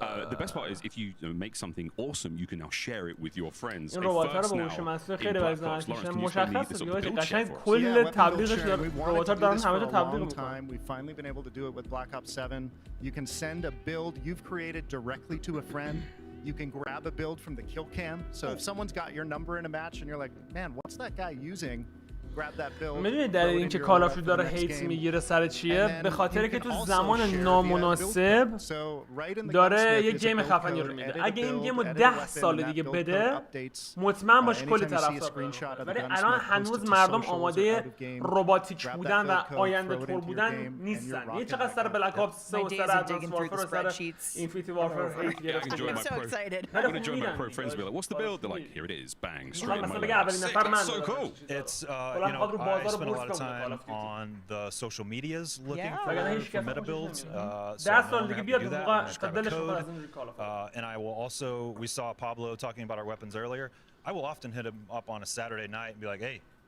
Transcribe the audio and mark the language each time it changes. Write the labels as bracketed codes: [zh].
[en] The best part is if you make something awesome you can now share it with your friends. [fa] این ربات‌ها رو با هوش مصنوعی خیلی وزنش مشخصه دیگه قشنگ کل تبلیغش ربات‌ها دارن همه جا تبلیغ میکنن. [en] We've finally been able to do it with Black Ops 7. You can send a build you've created directly to a friend. You can grab a build from the kill cam. So if someone's got your number in a match and you're like, man, what's that guy using? [fa] میدونی دلیل اینکه کالاف داره هیت میگیره سر چیه؟ به خاطر که تو زمان نامناسب داره یه گیم خفنی رو میده. اگه این گیم رو 10 سال دیگه بده مطمئن باش کلی طرفدار داره. ولی الان هنوز مردم آماده رباتیک بودن و آینده طور بودن نیستن. یه چقدر سر بلک آپس 3 و سر ادوانس وارفر و سر اینفینیتی وارفر هیت گرفته. [en] I'm gonna join my pro friends and be like, what's the build? They're like, here it is, bang, straight in my lap. It's so cool. It's, you know, I spend a lot of time on the social medias looking for meta builds. So I know how to do that. I just grab a code. And I will also, we saw Pablo talking about our weapons earlier. I will often hit him up on a Saturday night and be like, hey,